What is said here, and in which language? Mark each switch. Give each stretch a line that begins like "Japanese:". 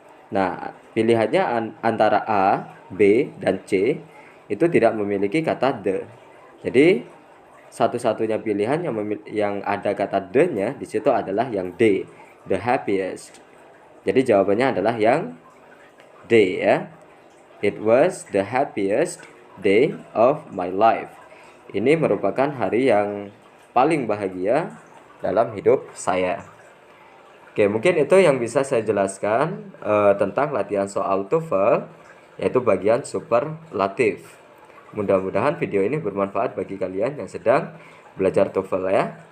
Indonesian: Nah, pilihannya antara A, B, dan C itu tidak memiliki kata the. Jadi satu-satunya pilihan yang ada kata the-nya di situ adalah yang D,
English: the happiest.
Indonesian: Jadi jawabannya adalah yang D ya.
English: It was the happiest day of my life.
Indonesian: Ini merupakan hari yang paling bahagia dalam hidup saya. Oke, mungkin itu yang bisa saya jelaskan tentang latihan soal TOEFL, yaitu bagian superlatif. Mudah-mudahan video ini bermanfaat bagi kalian yang sedang belajar TOEFL ya.